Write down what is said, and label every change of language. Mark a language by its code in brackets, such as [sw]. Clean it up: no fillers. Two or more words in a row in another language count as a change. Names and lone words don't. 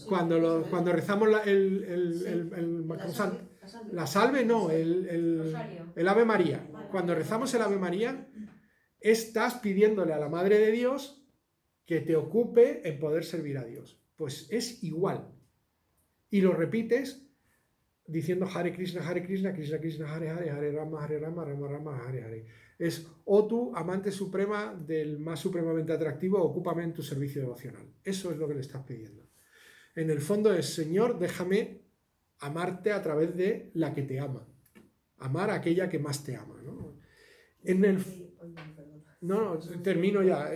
[es] Cuando rezamos la salve, no, el Ave María. Cuando rezamos el Ave María, estás pidiéndole a la Madre de Dios que te ocupe en poder servir a Dios. Pues es igual. Y lo repites diciendo [sa] Hare Krishna, Krishna Krishna, Hare Hare, Hare Rama, Rama Rama, Hare Hare. [es] Es, oh tú, amante suprema del más supremamente atractivo, ocúpame en tu servicio devocional. Eso es lo que le estás pidiendo. En el fondo es, Señor, déjame amarte a través de la que te ama. Amar a aquella que más te ama, ¿no? No, termino ya.